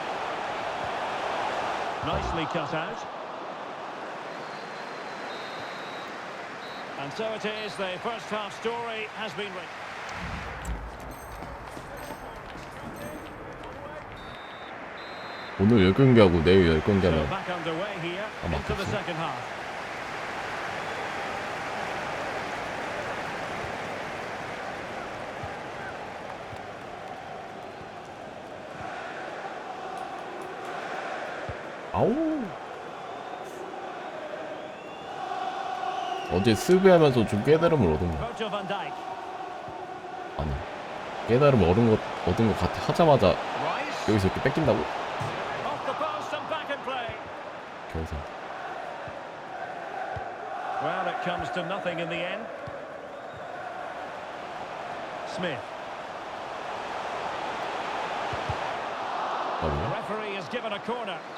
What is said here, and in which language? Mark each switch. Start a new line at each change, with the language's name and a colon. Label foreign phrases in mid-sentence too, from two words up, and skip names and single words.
English: Nicely cut out. And so it is, the first half story has been written.
Korean: 오늘 10경기하고 내일 10경기
English: So
Korean: 하면
English: back underway here into the second half.
Korean: 아우. 어제 스비하면서 좀 깨달음을 얻은 거. Virgil van Dijk. 아니 깨달음을 얻은 것 같아. 하자마자 Rice. 여기서 이렇게 뺏긴다고?
English: Off the post and back in play.
Korean: 겨우
English: comes to nothing in the end. Smith. The referee has given a corner.